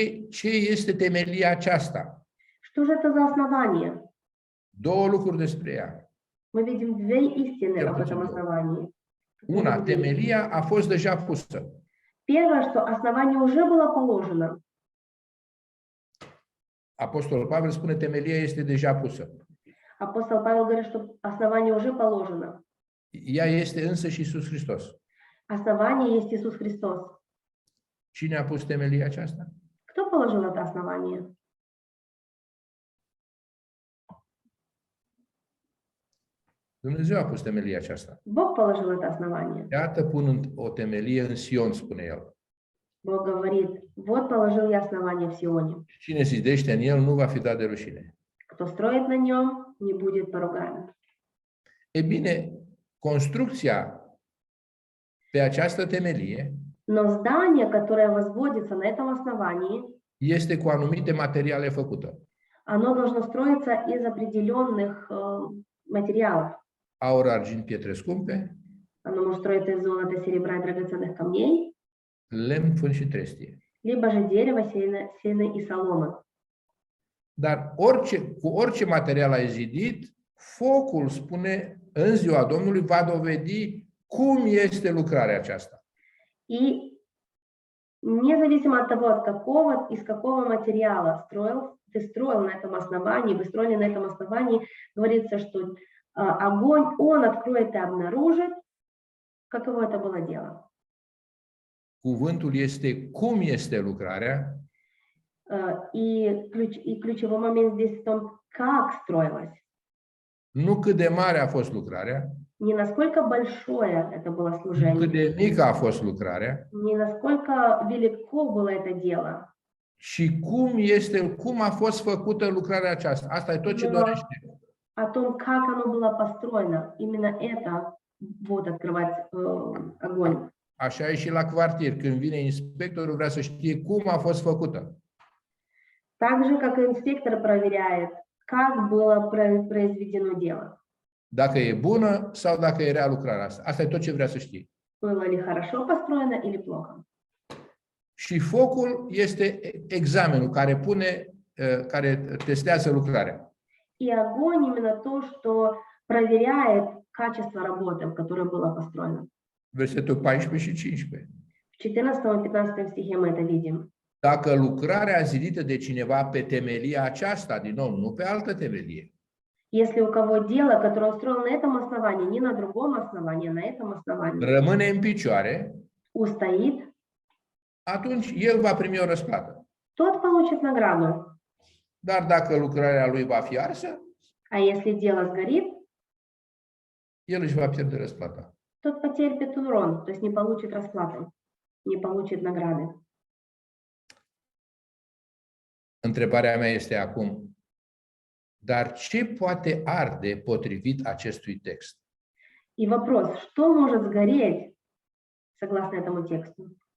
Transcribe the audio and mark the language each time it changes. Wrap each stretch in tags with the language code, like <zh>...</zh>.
<ro>Ce este temelia aceasta?</ro> <ru>Что же это за основание?</ru> <ro>Două lucruri despre ea.</ro> <ru>Мы видим две истины об этом основании.</ru> <ro>Una, temelia a fost deja pusă.</ro> <ru>Первое, что основание уже было положено.</ru> <ro>Apostolul Pavel spune temelia este deja pusă.</ro> <ru>Апостол Павел говорит, что основание уже положено.</ru> <ro>Ea este însă și Iisus Hristos.</ro> <ru>Основание есть Иисус Христос.</ru> <ro>Cine a pus temelia aceasta?</ro> <ru>Кто положил это основание?</ru> <ro>Dumnezeu a pus temelia aceasta.</ro> <ru>Бог положил это основание.</ru> <ro>Iată punând o temelie în Sion, spune el.</ro> <ru>Бог говорит, вот положил я основание в Сионе.</ru> <ro>Cine zidește în el nu va fi dat de rușine.</ro> <ru>Кто строит на нем, не будет поругаем.</ru> <ro>E bine, construcția pe această temelie</ro> <ru>Но здание, которое возводится на этом основании,</ru> <ro>este cu anumite materiale făcută.</ro> <ru>оно должно строиться из определенных материалов.</ru> <ro>Aur, argint, pietre scumpe,</ro> <ru>Оно может строиться из золота, серебра и драгоценных камней,</ru> <ro>lemn, fân și trestie.</ro> <ru>либо же дерево, сено и солома.</ru> <ro>Dar cu orice material ai zidit, focul, spune, în ziua Domnului va dovedi cum este lucrarea aceasta.</ro> <ru>И независимо от того, из какого материала ты строил на этом основании, вы строили на этом основании, говорится, что огонь, он откроет и обнаружит, каково это было дело.</ru> <ro>Cuvântul este cum este lucrarea,</ro> <ru>И ключевой момент здесь в том, как строилось.</ru> <ro>nu cât de mare a fost lucrarea,</ro> <ru>Не насколько большое это было</ru> <ro>nu</ro> <ru>служение,</ru> <ro>cât de mică a fost lucrarea,</ro> <ru>не насколько велико было это дело,</ru> <ro>și cum a fost făcută lucrarea aceasta. Asta e tot ce Da. dorește.</ro> <ru>о том, как оно было построено. Именно это будет открывать огонь.</ru> <ro>Așa e și la cartier. Când vine inspectorul, vrea să știe cum a fost făcută.</ro> <ru>Так же, как и инспектор проверяет, как было произведено дело.</ru> <ro>Dacă e bună sau dacă e rea lucrarea asta. Asta e tot ce vrea să știe.</ro> <ru>Было ли хорошо построено или плохо.</ru> <ro>Și focul este examenul care testează lucrarea.</ro> <ru>И огонь именно то, что проверяет качество работы, которое было построено.</ru> <ro>Versetul 14 și 15.</ro> <ru>В 14 и 15 стихе мы это видим.</ru> <ro>Dacă lucrarea zidită de cineva pe temelia aceasta, din nou, nu pe altă temelie,</ro> <ru>Если у кого дело, которое он строил на этом основании, не на другом основании, а на этом основании,</ru> <ro>rămâne în picioare,</ro> <ru>устоит,</ru> <ro>atunci el va primi o răsplată.</ro> <ru>тот получит награду.</ru> <ro>Dar dacă lucrarea lui va fi arsă,</ro> <ru>А если дело сгорит,</ru> <ro>el își va pierde răsplata.</ro> <ru>тот потерпит урон, то есть не получит расплаты, не получит награды.</ru> <ro>Întrebarea mea este acum, dar ce poate arde potrivit acestui text?</ro> <ru>И вопрос, что может сгореть, согласно этому тексту?</ru>